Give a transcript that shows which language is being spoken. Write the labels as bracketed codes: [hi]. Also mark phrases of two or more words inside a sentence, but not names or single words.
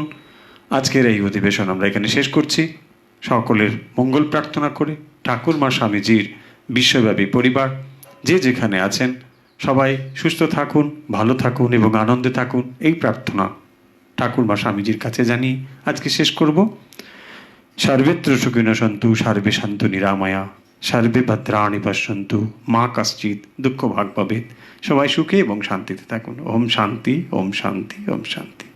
[bn] আজকের এই অধিবেশন আমরা এখানে শেষ করছি, সকলের মঙ্গল প্রার্থনা করে। ঠাকুরমা স্বামীজির বিশ্বব্যাপী পরিবার যে যেখানে আছেন সবাই সুস্থ থাকুন, ভালো থাকুন এবং আনন্দে থাকুন, এই প্রার্থনা ঠাকুরমা স্বামীজির কাছে জানিয়ে আজকে শেষ করব। [sa] সর্বেত্র সুখিনঃ সন্তু সর্বে সন্তু নিরাময়া সর্বে ভদ্রাণি পশ্যন্তু মা কশ্চিৎ দুঃখ ভাগ ভবেৎ। [bn] সবাই সুখে এবং শান্তিতে থাকুন। [sa] ওম শান্তি, ওম শান্তি, ওম শান্তি।